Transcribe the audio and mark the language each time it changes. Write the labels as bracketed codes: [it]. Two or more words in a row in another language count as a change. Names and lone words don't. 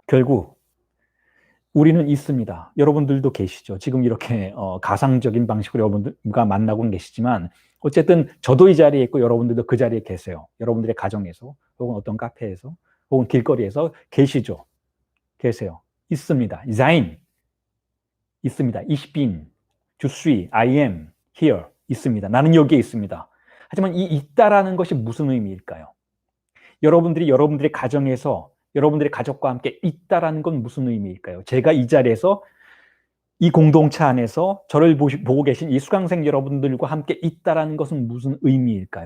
[ko] 결국 우리는 있습니다. 여러분들도 계시죠. 지금 이렇게 가상적인 방식으로 여러분들과 만나고는 계시지만, 어쨌든 저도 이 자리에 있고 여러분들도 그 자리에 계세요. 여러분들의 가정에서 혹은 어떤 카페에서 혹은 길거리에서 계시죠. 계세요. 있습니다. sein 있습니다. [de] Ich bin, du suis, [en] I am here [ko] 있습니다. 나는 여기에 있습니다. 하지만 이 있다라는 것이 무슨 의미일까요? 여러분들이 여러분들의 가정에서 여러분들의 가족과 함께 있다라는 건 무슨 의미일까요? 제가 이 자리에서 이 공동체 안에서 저를 보고 계신 이 수강생 여러분들과 함께 있다라는 것은 무슨 의미일까요?